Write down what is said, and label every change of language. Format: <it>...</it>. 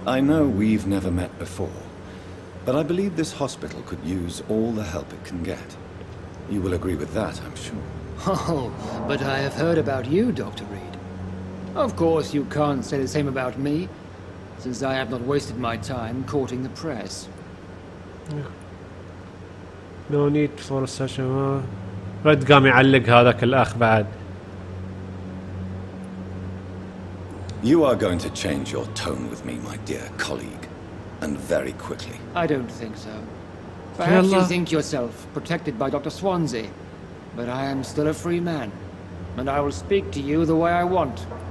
<en>I know we've never met before, But I believe this hospital could use all the help it can get. You will agree with that, I'm sure. Oh, but I have heard about you, Dr. Reed. Of course, you can't say the same about me, since I have not wasted my time courting the press. No need for such a...</en> <ar>رد قام يعلق هذاك الأخ بعد.</ar> <en>You are going to change your tone with me, my dear colleague, and very quickly. I don't think so. Perhaps you think yourself protected by Dr. Swansea, but I am still a free man, and I will speak to you the way I want.</en>